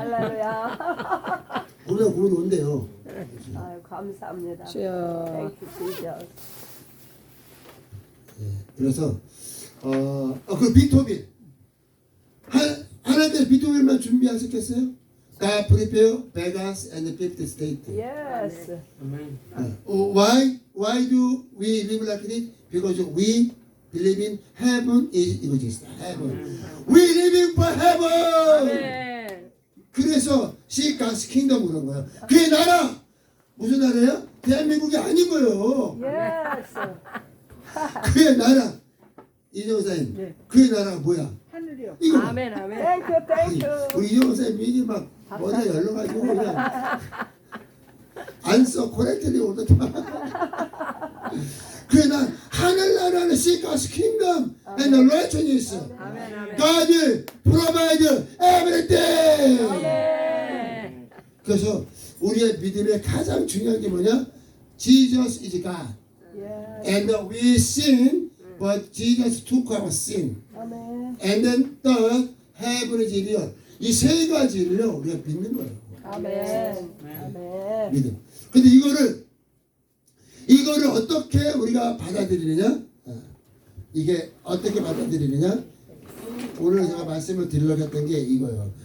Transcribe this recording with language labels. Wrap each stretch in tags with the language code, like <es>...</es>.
<ko>할렐루야. 곰탕 국물 온대요. 아유, 감사합니다. 주여.</ko> <en>Thank you, Jesus.</en> <ko>그래서 그 비토빈 하나님 하나님께서 비토밀만 준비하셨겠어요?</ko> <en>God prepare Vegas and the fifth state. Yes. Amen. Why do we live like this? Because we believe in heaven is</en> <ko>이거지.</ko> <en>heaven. We living for heaven.</en> <ko>아멘. 그래서</ko> <en>seek God's kingdom</en> <ko>그런 거예요. 그의 나라 무슨 나라예요? 대한민국이 아닌 거예요.</ko> <en>Yes.</en> <ko>그의 나라 이정사님 네. 그의 나라가 뭐야? 하늘이요. 이거 아멘. 아멘.</ko> <en>Thank you, thank you.</en> <ko>우리 이정사님 이게 막 머리가 열려가지고 그냥 안 써 코렉트리 오르더만. 그래 난 하늘나라는</ko> <en>seek God's kingdom and the righteousness.</en> <ko>아멘. 아멘.</ko> <en>God provide everything.</en> <ko>아멘. 그래서 우리의 믿음의 가장 중요한 게 뭐냐?</ko> <en>Jesus is God. Yes. And we sin, but Jesus took our sin. Amen. And then third, heaven is real.</en> <ko>이 세 가지를요 우리가 믿는 거예요. 아멘. 아멘. 믿음. 근데 이거를 어떻게 우리가 받아들이느냐? 이게 어떻게 받아들이느냐? 오늘 제가 말씀을 드리려고 했던 게 이거예요.</ko>